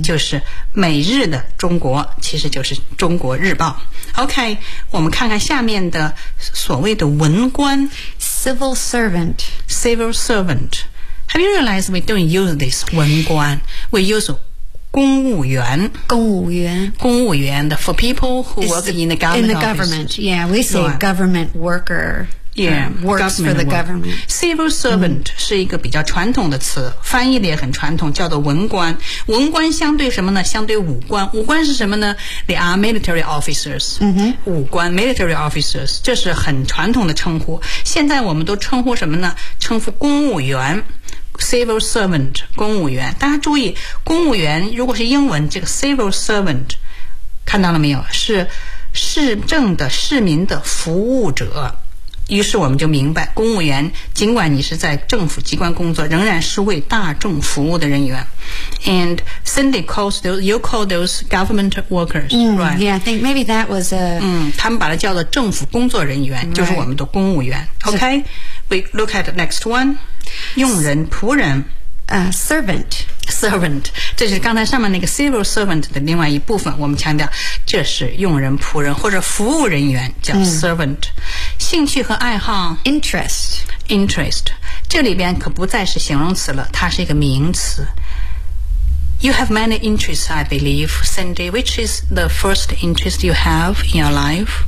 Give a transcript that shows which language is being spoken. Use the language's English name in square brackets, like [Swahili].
[Chinese] 就是每日的中国其实就是中国日报 OK 我们看看下面的所谓的文官 [English] Civil servant Have you realized we don't use this 文官 We use 公务员 For people who work in the government Yeah, we say government worker Yeah, works government for the government. Civil servant、mm. [Chinese] 是一个比较传统的词，翻译的也很传统，叫做文官。文官相对什么呢？相对武官。武官是什么呢？ [English] They are military officers.、 Mm-hmm. [Chinese] 武官 [English] military officers, [Chinese] 这是很传统的称呼。现在我们都称呼什么呢？称呼公务员。Civil servant, 公务员。大家注意，公务员如果是英文，这个 civil servant, 看到了没有？是市政的市民的服务者。于是我们就明白，公务员尽管你是在政府机关工作，仍然是为大众服务的人员。 [English] And Cindy calls those, you call those government workers,、 mm, right? Yeah, I think maybe that was a... [Chinese] 嗯，他们把它叫做政府工作人员、 [English] right. [Chinese] 就是我们的公务员。 [English] OK, we look at the next one. [Chinese] 佣人、仆人。 [English] Servant. [Chinese] Servant. 这是刚才上面那个 civil servant 的另外一部分，我们强调这是佣人、仆人或者服务人员叫 servant。Mm. 兴趣和爱好 [English] interest [Chinese] 这里边可不再是形容词了，它是一个名词。 [English] You have many interests, I believe, Cindy. Which is the first interest you have in your life?